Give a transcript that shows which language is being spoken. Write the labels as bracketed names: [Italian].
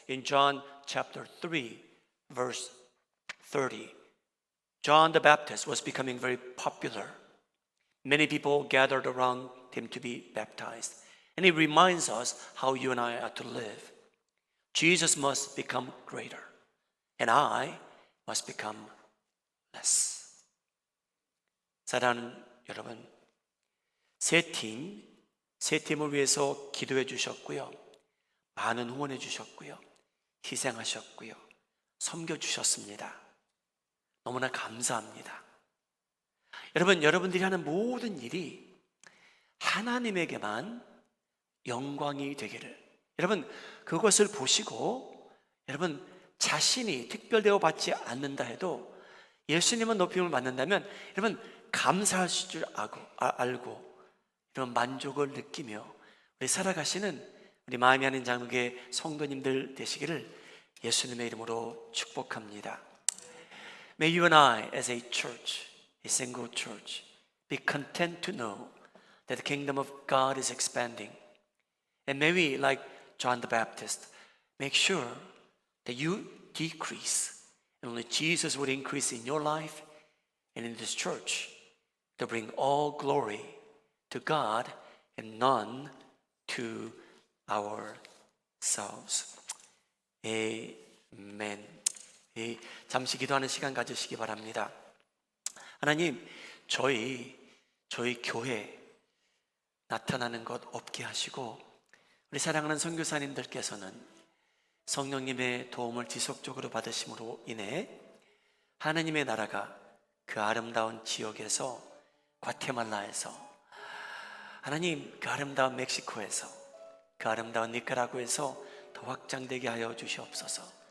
[English] In John chapter 3, verse 30, John the Baptist was becoming very popular. Many people gathered around him to be baptized. And he reminds us how you and I are to live. Jesus must become greater, and I must become less. [Korean] 사랑하는 여러분, 세 팀을 위해서 기도해 주셨고요. 많은 후원해 주셨고요. 희생하셨고요. 섬겨 주셨습니다. 너무나 감사합니다. 여러분, 여러분들이 하는 모든 일이 하나님에게만 영광이 되기를. 여러분, 그것을 보시고 여러분 자신이 특별대우 받지 않는다 해도 예수님은 높임을 받는다면 여러분 감사하실 줄 알고 이런 만족을 느끼며 우리 살아가시는 우리 마음이 하는 장로교회 성도님들 되시기를 예수님의 이름으로 축복합니다. [English] May you and I as a church, a single church, be content to know that the kingdom of God is expanding. And may we, like John the Baptist, make sure that you decrease and only Jesus would increase in your life and in this church to bring all glory to God and none to ourselves. Amen. [Korean] 잠시 기도하는 시간 가지시기 바랍니다. 하나님, 저희 교회 나타나는 것 없게 하시고 우리 사랑하는 선교사님들께서는 성령님의 도움을 지속적으로 받으심으로 인해 하나님의 나라가 그 아름다운 지역에서 과테말라에서 하나님 그 아름다운 멕시코에서 그 아름다운 니카라구에서 더 확장되게 하여 주시옵소서.